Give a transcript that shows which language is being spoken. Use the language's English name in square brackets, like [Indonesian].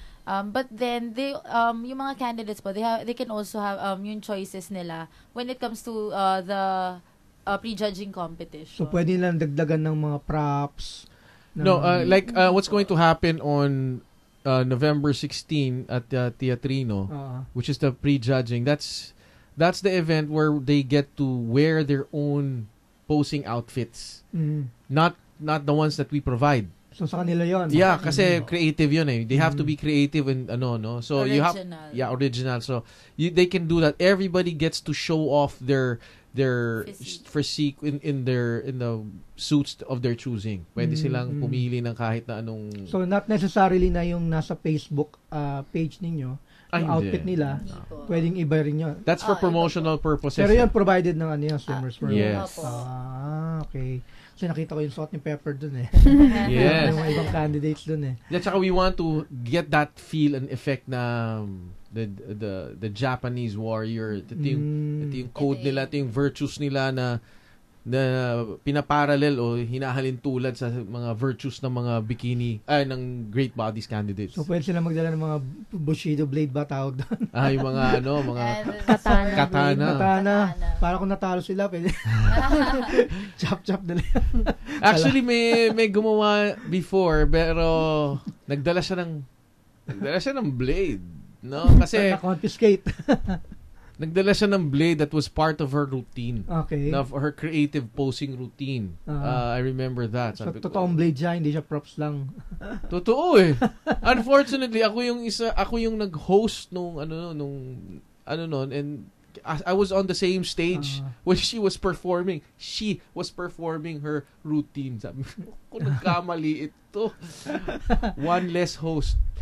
[English] But then they [Filipino] yung mga candidates po, [English] they can also have [Filipino] yung choices nila [English] when it comes to the prejudging competition. [Filipino] So, pwede nilang dagdagan ng mga props. [English] No, what's going to happen on November 16 at Teatrino, which is the prejudging. That's the event where they get to wear their own posing outfits. Not the ones that we provide. [Filipino] So sa kanila 'yon. Yeah, kasi creative 'yun eh. [English] They have to be creative and no. So original. Original. So they can do that. Everybody gets to show off their physique in the suits of their choosing. [Filipino] Pwede silang pumili ng kahit na anong. So not necessarily na yung nasa Facebook page ninyo, yung outfit nila, pwedeng iba rin 'yon. [English] That's for promotional purposes. [Filipino] Pero yan provided ng ano yan, Slimmers World. [English] Yes. [Filipino] Okay. So nakita ko yung suot ni Pepper dun eh. [English] Yes. [Filipino] Yung mga ibang candidates dun eh. At saka [English] we want to get that feel and effect na the Japanese warrior. [Filipino] Ito yung code nila, ito yung virtues nila na pinaparallel o hinahalin tulad sa mga virtues ng mga bikini ng great bodies candidates. So pwede sila magdala ng mga Bushido blade ba tawag doon? Yung mga mga katana. Para kung natalo sila pwede. Chop nila. Actually may gumawa before pero nagdala siya ng blade, no? Kasi [English] confiscate. [Filipino] Nagdala siya ng blade [English] that was part of her routine. Okay. Of her creative posing routine. I remember that. [Filipino] So, totoong blade siya, hindi siya props lang. Totoo eh. [English] Unfortunately, [Filipino] ako yung nag-host nung [English] and I was on the same stage when she was performing. She was performing her routine. [Filipino] Sabi ko, nagkamali ito. [English] One less host.